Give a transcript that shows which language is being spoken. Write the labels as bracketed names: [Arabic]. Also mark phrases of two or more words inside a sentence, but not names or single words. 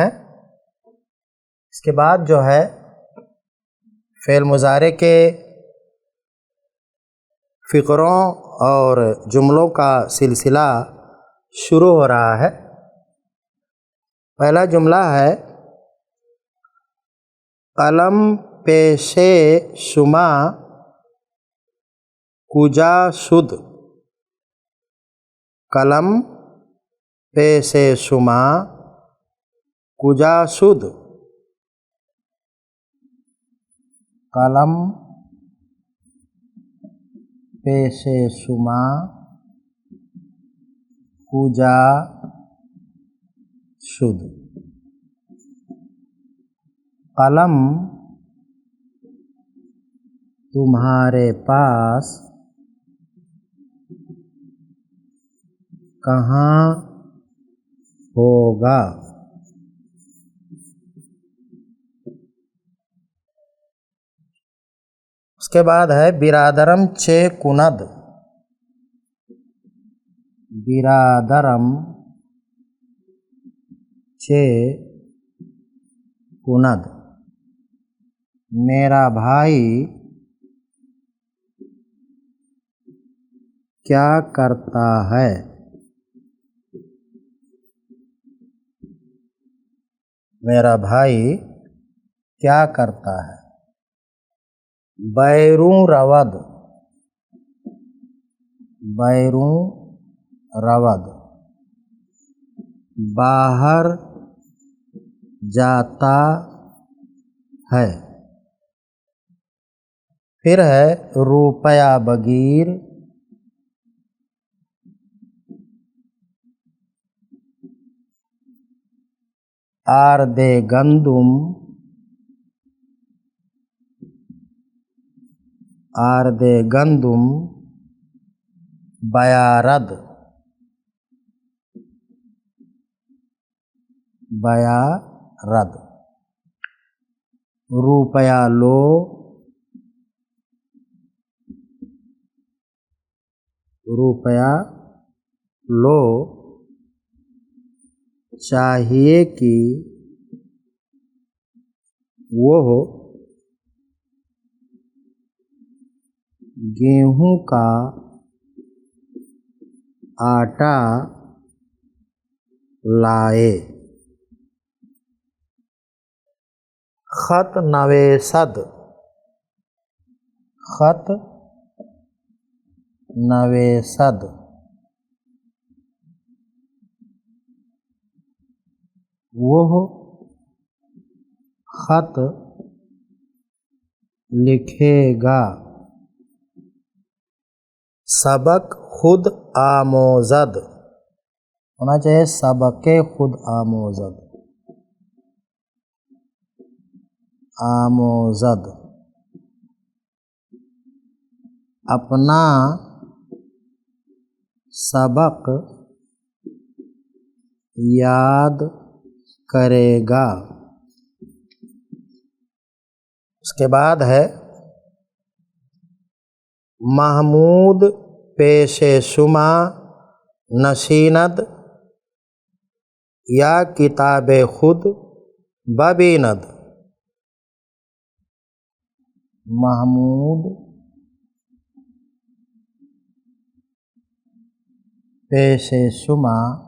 [Urdu] اس کے بعد جو ہے فعل مضارع کے فقروں اور جملوں کا سلسلہ شروع ہو رہا ہے۔ پہلا جملہ ہے [Persian] قلم پیش شما کجا شد، قلم پیش شما کجا شد، قلم پیش شما کجا شد۔ [Urdu] قلم تمہارے پاس کہاں ہوگا۔ اس کے بعد ہے [Persian] برادرم چے کند، برادرم چے کند، [Urdu] میرا بھائی کیا کرتا ہے۔ میرا بھائی کیا کرتا ہے؟ [Persian] بیرون رود، بیرون رود [Urdu] باہر جاتا ہے۔ پھر ہے [Persian] روپیہ بگیر، آرد گندم، آرد گندم بیارد، بیارد [Urdu] روپیہ لو، روپیہ لو چاہیے کہ وہ گیہوں کا آٹا لائے۔ [Persian] خط نویسد، خط نویسد [Urdu] وہ خط لکھے گا۔ [Persian] سبق خود آموزد [Urdu] ہونا چاہیے، [Persian] سبق خود آموزد، آموزد [Urdu] اپنا سبق یاد کرے گا۔ اس کے بعد ہے [Persian] محمود پیش شما نشیند یا کتاب خود ببیند۔ محمود پیش شما